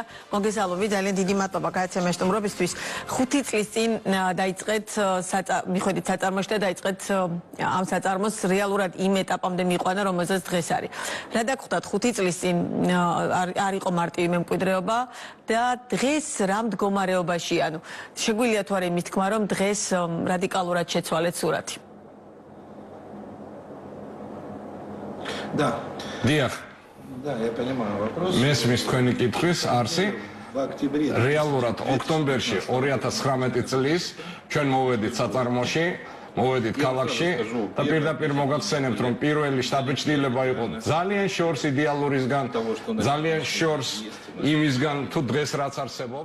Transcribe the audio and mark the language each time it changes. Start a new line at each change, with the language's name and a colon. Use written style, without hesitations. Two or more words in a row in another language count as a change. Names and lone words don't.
Georgian: მოგესალმებით, ძალიან დიდი მადლობა გააცემა სტუმრობისთვის. 5 წლის წინ დაიწყეთ მიხვედით საწარმოში და დაიწყეთ ამ საწარმოს რეალურად იმ ეტაპამდე მიიყვანა, რომელზეც დღეს არის. რა დაგხვდათ 5 წლის წინ არ იყო მარტივი მემკვიდრეობა და დღეს რა მდგომარეობაში, ანუ შეგვიძლია თუ არა იმის თქმა, რომ დღეს რადიკალურად შეცვალეთ სურათი.
Russian: Да.
Georgian: Диах.
Russian: Да, я понимаю вопрос.
Georgian: Მესმის თქვენი კითხვის არსი.
Russian: В октябре.
Georgian: რეალურად ოქტომბერში 2019 წლის ჩვენ მოვედით საწარმოში მოვედით ქალაქში და პირდაპირ მოგახსენებთ, რომ პირველი შტაბ-ჩრდილება იყო ძალიან შორს იდეალურისგან, ძალიან შორს იმისგან, თუ დღეს რაც არსებობს.